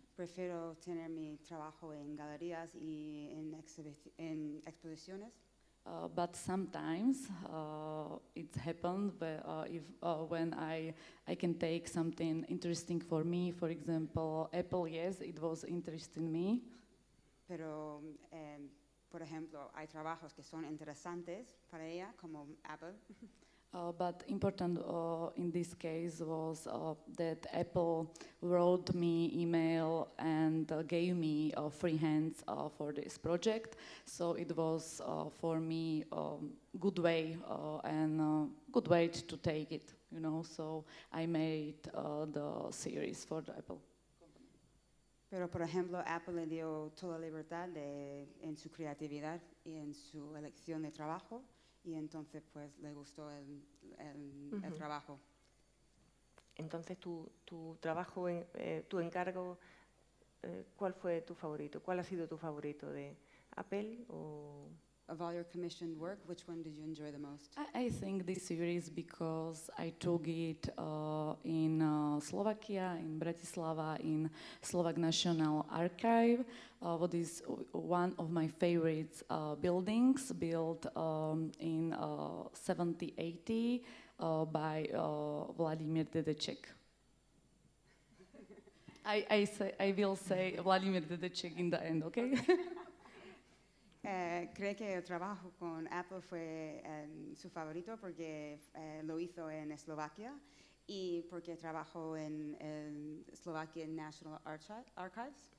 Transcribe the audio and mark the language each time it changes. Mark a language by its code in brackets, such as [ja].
[es] Prefiero tener mi trabajo en galerías y en exposiciones. [en] But sometimes it's happened when I can take something interesting for me. For example, Apple, yes, it was interesting me. [es] Pero, por ejemplo, hay trabajos que son interesantes para ella, como Apple. [en] But important in this case was that Apple wrote me email and gave me free hands for this project. So it was for me good way and good way to take it, you know. So I made the series for the Apple. [es] Pero, por ejemplo, Apple le dio toda libertad en su creatividad y en su elección de trabajo, y entonces pues le gustó el trabajo. Entonces tu trabajo, tu encargo, ¿cuál fue tu favorito? ¿Cuál ha sido tu favorito de Apple o...? [en] Of all your commissioned work, which one did you enjoy the most? I think this series because I took it in Slovakia, in Bratislava, in Slovak National Archive, what is one of my favorite buildings built in 1780 by Vladimir Dedeček. I will say Vladimir Dedeček in the end, okay? [es] Cree que el trabajo con Apple fue su favorito porque lo hizo en Eslovaquia y porque trabajó en el Slovakian National Archives.